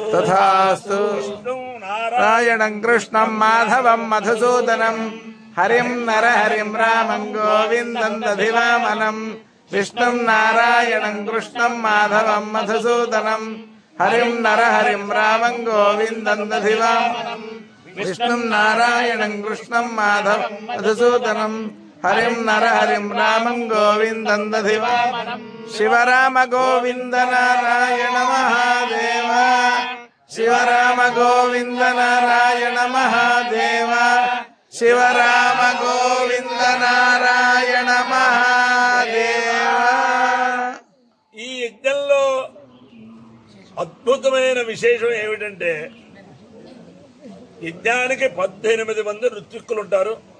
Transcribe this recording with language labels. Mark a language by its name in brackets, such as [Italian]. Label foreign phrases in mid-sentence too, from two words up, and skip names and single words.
[Sanskrit] तथास्तु नारायणं कृष्णं माधवं मधुसूदनं हरिं नरहरिं रामं गोविन्दं दधिवामनं विष्णुं नारायणं कृष्णं माधवं मधुसूदनं हरिं नरहरिं रामं गोविन्दं दधिवामनं विष्णुं नारायणं कृष्णं माधवं मधुसूदनं हरिं नरहरिं रामं गोविन्दं दधिवामनं शिवराम गोविन्द नारायण महादेव శివరామ గోవింద నారాయణ మహాదేవ శివరామ గోవింద నారాయణ మహాదేవ. [Telugu] ఈ యజ్ఞంలో అద్భుతమైన విశేషం ఏమిటంటే యజ్ఞానికి 18 మంది ఋత్విక్కులు ఉంటారు.